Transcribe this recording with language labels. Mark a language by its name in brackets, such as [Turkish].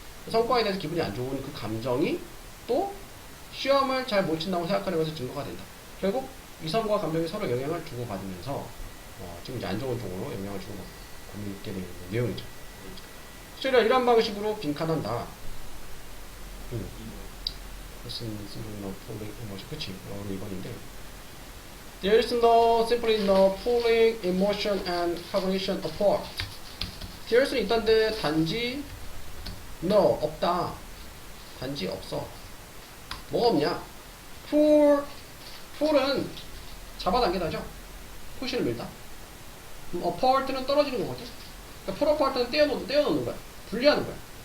[Korean] 성과에 대해서 기분이 안 좋은 그 감정이 또 시험을 잘 못 친다고 생각하는 것에 증거가 된다. 결국 이성과 감정이 서로 영향을 주고받으면서 지금 이제 안 좋은 쪽으로 영향을 주고받고 있게 되는 내용이죠. 그래서 이런 방식으로 빈칸한다. 무슨 그치? 우리 이번인데 [English] there is no simply no pulling emotion and cognition apart. there is [Korean] 는 있던데 단지 no 없다. 단지 없어. 뭐가 없냐? pull은 잡아당기다죠. push를 밀다. apart는 떨어지는 거거든. 그러니까 pull apart는 떼어놓는 거야. 분리하는 거야.